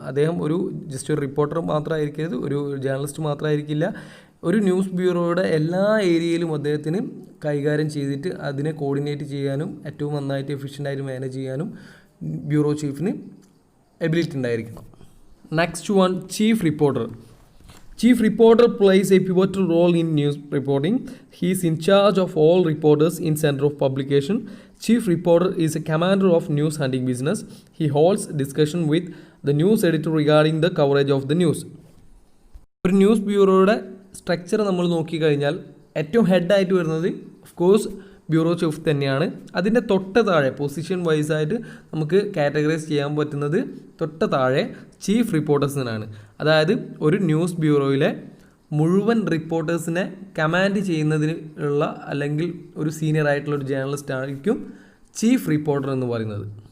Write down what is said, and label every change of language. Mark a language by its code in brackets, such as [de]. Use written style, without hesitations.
[ml] അദ്ദേഹം ഒരു ജസ്റ്റ് ഒരു റിപ്പോർട്ടർ മാത്രമായിരിക്കരുത്, ഒരു ജേർണലിസ്റ്റ് മാത്രമായിരിക്കില്ല. ഒരു ന്യൂസ് ബ്യൂറോയുടെ എല്ലാ ഏരിയയിലും അദ്ദേഹത്തിന് കൈകാര്യം ചെയ്തിട്ട് അതിനെ കോർഡിനേറ്റ് ചെയ്യാനും ഏറ്റവും നന്നായിട്ട് എഫിഷ്യൻ്റായിട്ട് മാനേജ് ചെയ്യാനും ബ്യൂറോ ചീഫിന് എബിലിറ്റി ഉണ്ടായിരിക്കണം. [en] Next one, chief reporter. Chief reporter plays a pivotal role in news reporting. He is in charge of all reporters in center of publication. Chief reporter is a commander of news hunting business. He holds discussion with the news editor regarding the coverage of the news. [ml] ഒരു news ബ്യൂറോയുടെ structure നമ്മൾ നോക്കിക്കഴിഞ്ഞാൽ ഏറ്റവും ഹെഡായിട്ട് വരുന്നത് of course bureau chief തന്നെയാണ്. അതിൻ്റെ തൊട്ട് താഴെ position വൈസായിട്ട് നമുക്ക് കാറ്റഗറൈസ് ചെയ്യാൻ പറ്റുന്നത് തൊട്ട് താഴെ ചീഫ് റിപ്പോർട്ടേഴ്സിനാണ്. അതായത് ഒരു ന്യൂസ് ബ്യൂറോയിലെ മുഴുവൻ റിപ്പോർട്ടേഴ്സിനെ കമാൻഡ് ചെയ്യുന്നതിനുള്ള അല്ലെങ്കിൽ ഒരു സീനിയർ ആയിട്ടുള്ള ഒരു ജേർണലിസ്റ്റ് ആയിരിക്കും ചീഫ് റിപ്പോർട്ടർ എന്ന് പറയുന്നത്.